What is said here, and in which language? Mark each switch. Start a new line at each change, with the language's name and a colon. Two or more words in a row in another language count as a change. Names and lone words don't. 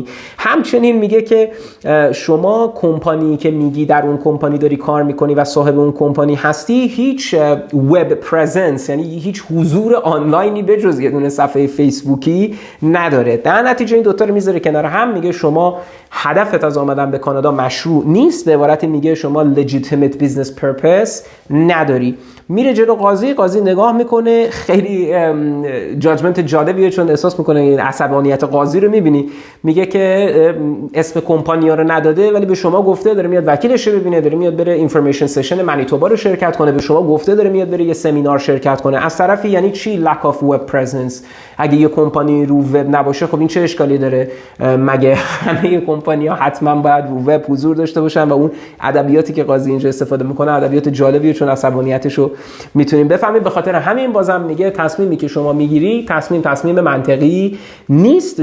Persian: همچنین میگه که شما کمپانی که میگی در اون کمپانی داری کار میکنی و صاحب اون کمپانی هستی هیچ
English: web presence,
Persian: یعنی هیچ حضور آنلاینی به جز یه دونه صفحه فیسبوکی نداره. در نتیجه این دوتا رو میذاره کنار هم. میگه شما هدفت از آمدن به کانادا مشروع نیست، به عبارتی میگه شما
English: legitimate business purpose
Persian: نداری. میره جلو قاضی نگاه میکنه، خیلی جاجمنت جالبیه چون احساس میکنه این عصبانیت قاضی رو میبینی. میگه که اسم کمپانی ها رو نداده ولی به شما گفته داره میاد وکیلش رو ببینه، داره میاد بره
English: information session
Persian: منیتوبا رو شرکت کنه، به شما گفته داره میاد بره یه سمینار شرکت کنه. از طرفی یعنی چی
English: lack of web presence؟
Persian: اگه یه کمپانی رو وب نباشه خب این چه اشکالی داره؟ مگه همه کمپانی ها حتما باید رو وب حضور داشته باشن؟ و اون ادبیاتی که قاضی اینجا استفاده میکنه ادبیات جالبیه چون عصبانیتش رو میتونیم بفهمیم. به خاطر همین بازم میگه تصمیمی که شما میگیری تصمیم منطقی نیست.